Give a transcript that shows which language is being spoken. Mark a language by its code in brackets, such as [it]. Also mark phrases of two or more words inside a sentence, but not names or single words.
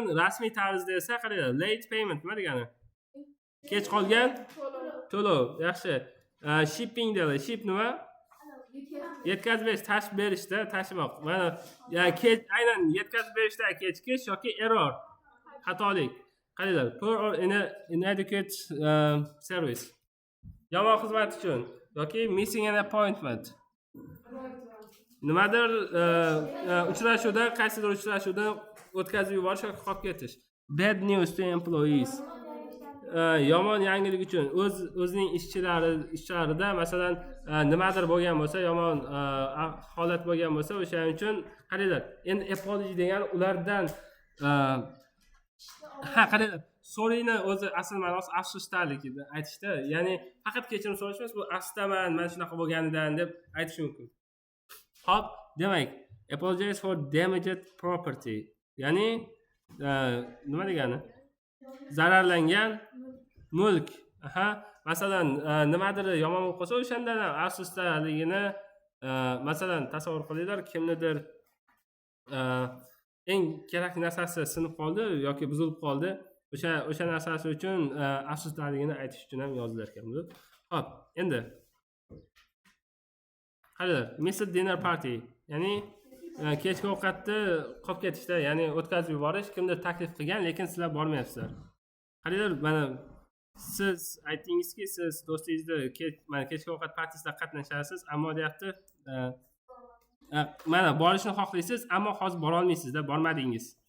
[uz] Rasmiy tarzda esa qaranglar, [en] late payment [uz] nima degani? Kech qolgan to'lov. Yaxshi. Shipping deydi. Ship nima? Yetkazib tashib berishda, tashimoq. Mana aynan yetkazib berishda kechikish yoki error, xatolik. Qaranglar, [en] poor or inadequate service. [uz] Yomon xizmat uchun yoki [en] missing an appointment. [uz] Nimadir uchrashuvda, qaysidir uchrashuvdan o'tkazib yuborish yoki qolib ketish. [en] Bad news to employees. [uz] Yomon yangilik uchun o'zining ishchilarida masalan nimadir bo'lgan bo'lsa, yomon holat bo'lgan bo'lsa, o'shaning uchun qaranglar. Endi apology degan ulardan qaranglar, sorryni o'zi asl ma'nosi afsusdalik edi aytishda. Ya'ni faqat kechirim so'rash emas, bu afsusdaman, men shunaqa bo'lganidan deb aytish mumkin. Xo'p, demak, [en] apologize for damaged property. [uz] Ya'ni nima degani? Zararlangan mulk. Masalan, nimadir yomon bo'lib qolsa, o'shandan ham afsusdaligini masalan tasavvur qilinglar, kimnidir eng kerakli narsasi sinib qoldi yoki buzilib qoldi. O'sha narsasi uchun afsusdaligini aytish uchun ham yozilar ekan bu. Xo'p, endi qaranglar, [en] missed dinner party, [uz] ya'ni kechki ovqatni qolib ketishda, ya'ni o'tkazib yuborish, kimdir taklif qilgan, lekin sizlar bormayapsizlar. Qaranglar, mana siz aytdingizki, siz do'stingizda mana kechki ovqat partisida qatnashasiz, ammo deyapti, mana borishni xohlaysiz, ammo hozir bora olmaysizda, bormadingiz.